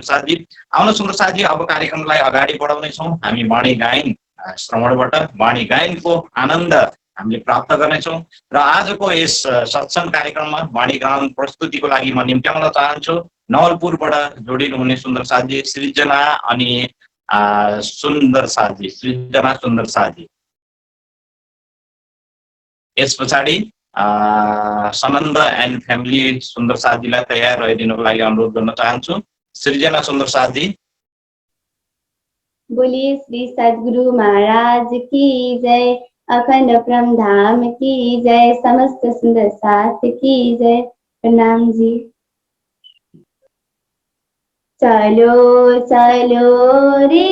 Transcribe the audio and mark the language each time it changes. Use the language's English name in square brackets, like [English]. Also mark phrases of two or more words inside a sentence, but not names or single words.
[Nepali] साथी आउन सुन्दर साथी अब कार्यक्रमलाई अगाडि बढाउने छौं हामी वाणी गायन श्रवणबाट वाणी गायनको आनन्द हामीले प्राप्त गर्नेछौं र आजको यस सत्संग कार्यक्रममा वाणी गायन प्रस्तुतिको लागि म निम्त्याउन चाहन्छु नवलपुरबाट जोडिनु हुने सुन्दर साथी सृजना अनि सुन्दर साथी सृजना सुन्दर साथी यस पछाडि सनन्द [English] and family [Nepali] सुन्दर साथीलाई तयार रहिदिनुको लागि अनुरोध गर्न चाहन्छु सृजना सुन्दर साथी [Hindi] बोलिए श्री सद्गुरु महाराज की जय अखंड परम धाम की जय समस्त सुंदर साथ की जय प्रणाम जी चलो चलो रे